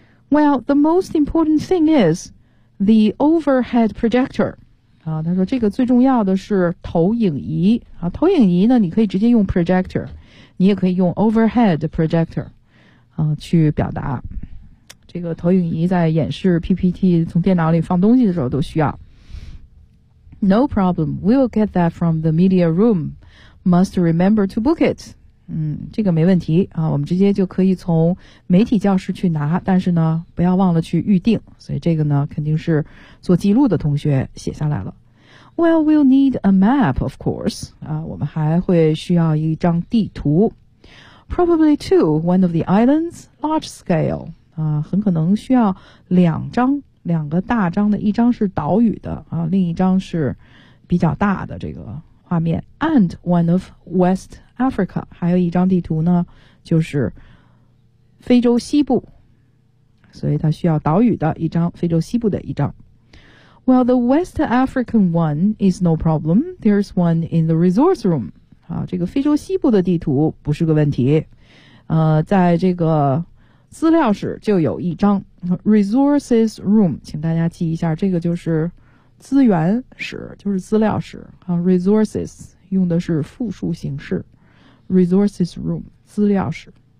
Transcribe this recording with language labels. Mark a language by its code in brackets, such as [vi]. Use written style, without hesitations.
[en] Well, the most important thing is the overhead projector. [zh] 啊，他说这个最重要的是投影仪啊，投影仪呢你可以直接用 projector， 你也可以用 overhead projector， 啊，去表达。这个投影仪在演示 PPT 从电脑里放东西的时候都需要。 [en] No problem, we'll get that from the media room. Must remember to book it. [zh] 这个没问题啊，我们直接就可以从媒体教室去拿，但是呢不要忘了去预定，所以这个呢肯定是做记录的同学写下来了。 [en] Well, we'll need a map, of course. [zh] 啊，我们还会需要一张地图。 [en] Probably two, one of the islands, large scale. [zh] 很可能需要两张，两个大张的，一张是岛屿的啊，另一张是比较大的这个画面。 [en] And one of West Africa， [zh] 还有一张地图呢，就是非洲西部，所以它需要岛屿的一张，非洲西部的一张。 [en] Well, the West African one is no problem. There's one in the resource room. [zh] 啊，这个非洲西部的地图不是个问题。在这个资料室就有一张 resources room， 请大家记一下，这个就是资源室，就是资料室啊。 resources 用的是复数形式 ，resources room 资料室。